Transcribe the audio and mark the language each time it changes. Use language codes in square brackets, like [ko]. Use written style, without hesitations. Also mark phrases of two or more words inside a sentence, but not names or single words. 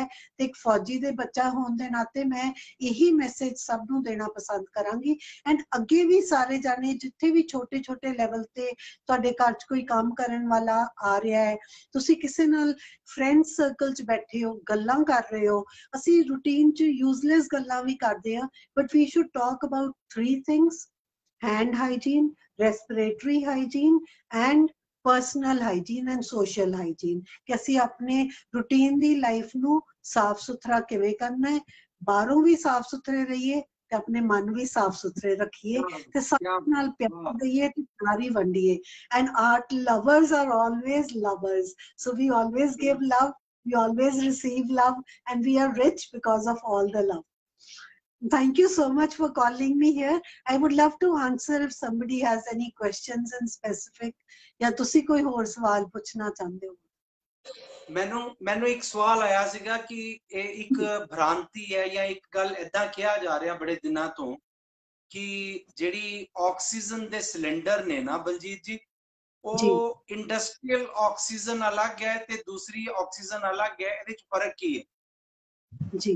[pa] ਤੇ ਇੱਕ ਫੌਜੀ ਦੇ ਬੱਚਾ ਹੋਣ ਦੇ ਨਾਤੇ ਮੈਂ ਇਹੀ ਮੈਸੇਜ ਸਭ ਨੂੰ ਦੇਣਾ ਪਸੰਦ ਕਰਾਂਗੀ। ਐਂਡ ਅੱਗੇ ਵੀ ਸਾਰੇ ਜਾਣੇ ਜਿੱਥੇ ਵੀ ਛੋਟੇ ਛੋਟੇ ਲੈਵਲ ਤੇ ਤੁਹਾਡੇ ਘਰ 'ਚ ਕੋਈ ਕੰਮ ਕਰਨ ਵਾਲਾ ਆ ਰਿਹਾ ਹੈ, ਤੁਸੀਂ ਕਿਸੇ ਨਾਲ [en] friend circle [pa] 'ਚ ਬੈਠੇ ਹੋ, ਗੱਲਾਂ ਕਰ ਰਹੇ ਹੋ, ਅਸੀਂ ਰੂਟੀਨ 'ਚ ਯੂਜ਼ਲੈਸ ਗੱਲਾਂ ਵੀ ਕਰਦੇ ਹਾਂ, [en] but we should talk about 3 things: hand hygiene, respiratory hygiene and personal hygiene and social hygiene. [pa] ਕਿ ਅਸੀਂ ਆਪਣੇ ਰੂਟੀਨ ਦੀ ਲਾਈਫ ਨੂੰ ਸਾਫ ਸੁਥਰਾ ਕਿਵੇਂ ਕਰਨਾ ਹੈ, ਬਾਹਰੋਂ ਵੀ ਸਾਫ ਸੁਥਰੇ ਰਹੀਏ ਤੇ ਆਪਣੇ ਮਨ ਵੀ ਸਾਫ ਸੁਥਰੇ ਰੱਖੀਏ ਤੇ ਸਭ ਨਾਲ ਪਿਆਰ ਦਈਏ ਤੇ ਪਿਆਰ ਹੀ ਵੰਡੀਏ। [en] and art lovers are always lovers, so we always give love, we always receive love, and we are rich because of all the love. Thank you so much for calling me here. I would love to answer if somebody has any questions in specific, [hi] या तुसी कोई और सवाल पूछना चाहते हो। [pa] ਮੈਨੂੰ ਇੱਕ ਸਵਾਲ ਆਇਆ ਸੀਗਾ ਕਿ ਇਹ ਇੱਕ ਭ੍ਰਾਂਤੀ ਹੈ ਜਾਂ ਇੱਕ ਗੱਲ ਏਦਾਂ ਕਿਹਾ ਜਾ ਰਿਹਾ ਬੜੇ ਦਿਨਾਂ ਤੋਂ ਕਿ ਜਿਹੜੀ ਆਕਸੀਜਨ ਦੇ ਸਿਲੰਡਰ ਨੇ ਨਾ ਬਲਜੀਤ ਜੀ, ਉਹ [en] industrial oxygen [pa] ਅਲੱਗ ਹੈ ਤੇ ਦੂਸਰੀ ਆਕਸੀਜਨ ਅਲੱਗ ਹੈ, ਇਹਦੇ ਵਿੱਚ ਫਰਕ ਕੀ ਹੈ ਜੀ?